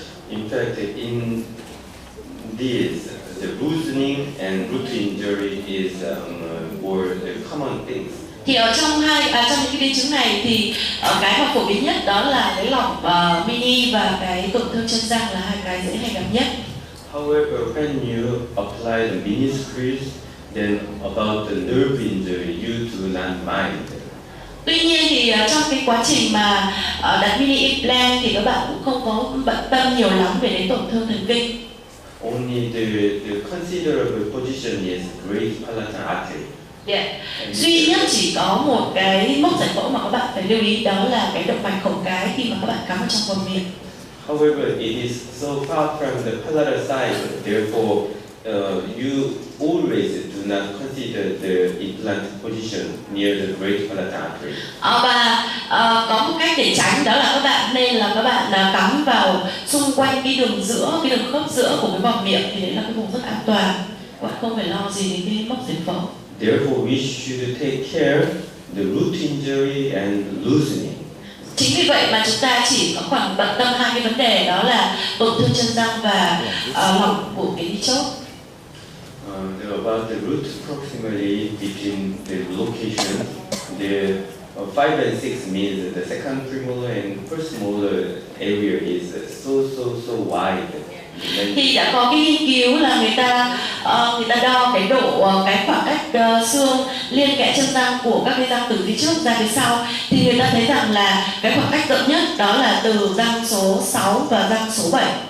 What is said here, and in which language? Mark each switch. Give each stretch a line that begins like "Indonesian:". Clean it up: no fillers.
English: In fact, in these, the loosening and root injury is more the common things.
Vietnamese: Thì ở trong những cái biến chứng này thì cái mà phổ biến nhất đó là cái lỏng mini và cái tổn thương chân răng là hai cái dễ hay gặp nhất.
English: However, when you apply the mini screws, then about the nerve injury, you do not mind.
Vietnamese: Tuy nhiên thì trong cái quá trình mà đặt mini implant thì các bạn cũng không có bận tâm nhiều lắm về đến tổn thương thần kinh.
English: Only the considerable position is great palatine artery.
Vietnamese: Duy nhất chỉ có một cái mốc giải phẫu mà các bạn phải lưu ý, đó là cái động mạch khổng cái khi mà các bạn cắm ở trong vòng miệng.
English: However, it is so far from the palatal side, therefore you always do not consider the implant position near the great palatine artery.
Vietnamese: Và có một cách để tránh, đó là các bạn cắm vào xung quanh cái đường khớp giữa của cái vòng miệng, thì đấy là cái vùng rất an toàn, các bạn không phải lo gì đến cái mốc giải phẫu.
English: Therefore, we should take care the root injury and loosening.
Vietnamese: Chính vì vậy mà chúng ta chỉ có khoảng bận tâm hai cái vấn đề, đó là tổn thương chân răng và lỏng của cái đi chốt.
English: About the root proximity between the location, the 5 and 6 means the second premolar and first molar area is so wide.
Vietnamese: Thì đã có cái nghiên cứu là người ta đo cái khoảng cách xương liên kẽ chân răng của các cái răng từ phía trước ra phía sau, thì người ta thấy rằng là cái khoảng cách rộng nhất đó là từ răng số 6 và răng số 7.